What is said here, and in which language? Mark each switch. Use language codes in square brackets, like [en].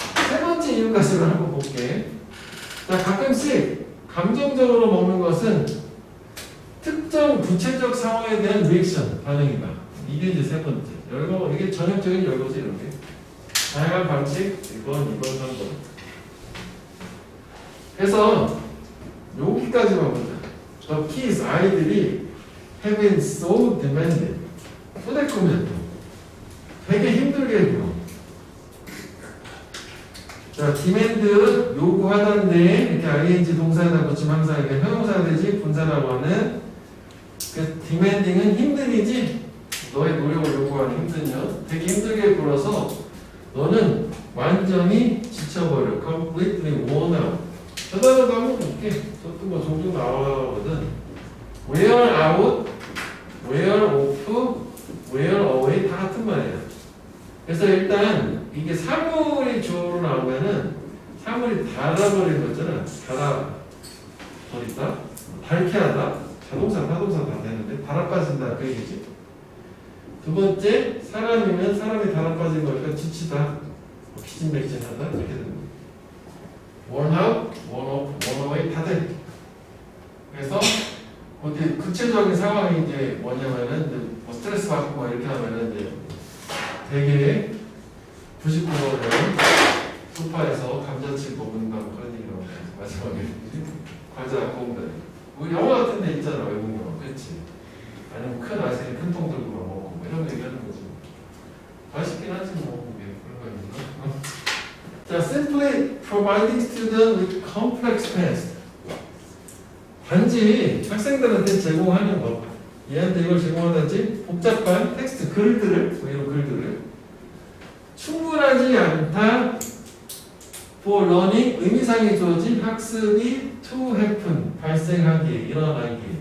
[ko] 세 번째 이유가식을 한번 볼게. 자, 가끔씩 감정적으로 먹는 것은 특정 구체적 상황에 대한 리액션 반응이다. 이게 이제 세 번째. 이게 전형적인 열거지 이렇게. 다양한 방식 1번, 2번, 3번. 그래서 여기까지만 보자. [en] The kids, [ko] 아이들이 [en] have been so demanded. [ko] 후대꾸면 되게 힘들게 굴어. 자, demand 요구하다인데 이렇게 ing 동사에다 붙이면 항상 이게 형용사가 되지 분사라고 하는. 그 demanding은 힘든이지 너의 노력을 요구하는 힘든요. 되게 힘들게 굴어서 너는 완전히 지쳐버려. [en] completely worn out. [ko] 저 단어도 한번 볼게. 저도 뭐 종종 나오거든. [en] wear out, wear off, wear away [ko] 다 같은 말이야. 그래서 일단 이게 사물이 주어로 나오면은 사물이 닳아버린 거잖아. 닳아버린다, 닳게 하다, 자동차, 타동사 다 되는데 닳아빠진다 그 얘기지. 두 번째, 사람이면 사람이 닳아빠진 거니까 지치다, 기진맥진하다 이렇게 됩니다. [en] worn out, worn off, worn away [ko] 다 돼. 그래서 어디 구체적인 상황이 이제 뭐냐면은 이제 뭐 스트레스 받고 막 이렇게 하면은 이제 되게 99%는 소파에서 감자칩 먹는다고 그런 얘기를 하고 마지막에 과자 공들. 우리 영화 같은 데 있잖아, 외국 영화. 그렇지? 아니면 큰 아이스크림 큰 통 들고 먹고 뭐 이런 거 얘기하는 거지. 맛있긴 하지 뭐. 그런 거 있나? [en] 자, simply providing students with complex tests. [ko] 단지 학생들한테 제공하는 것. 얘한테 이걸 제공하든지 복잡한 텍스트, 글들을, 뭐 이런 글들을 충분하지 않다. [en] for learning, [ko] 의미상의 주어진 학습이 [en] to happen, [ko] 발생하기, 일어나기.